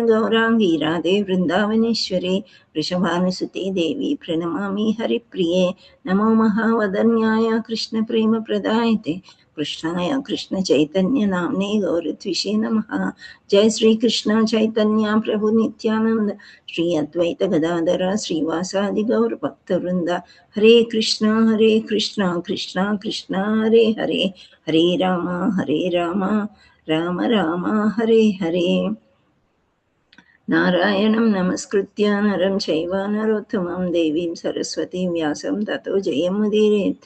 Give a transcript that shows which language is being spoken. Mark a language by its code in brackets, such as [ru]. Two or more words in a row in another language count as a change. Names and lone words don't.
[sa] गौराङ्गी राधे वृन्दावनेश्वरे वृषभानुसुते देवि प्रणमामि हरिप्रिये नमो महावदन्याय कृष्ण प्रेम प्रदायते कृष्णाय कृष्ण चैतन्य नाम्ने गौरत्विषे नमः जय श्री कृष्ण चैतन्य प्रभु नित्यानन्द श्री अद्वैत गदाधर श्रीवासादि गौर भक्त वृन्द हरे कृष्ण कृष्ण कृष्ण हरे हरे हरे राम राम राम हरे हरे नारायणं नमस्कृत्य नरं चैव नरोत्तमं देवीं सरस्वतीं व्यासं ततो जयमुदीरेत्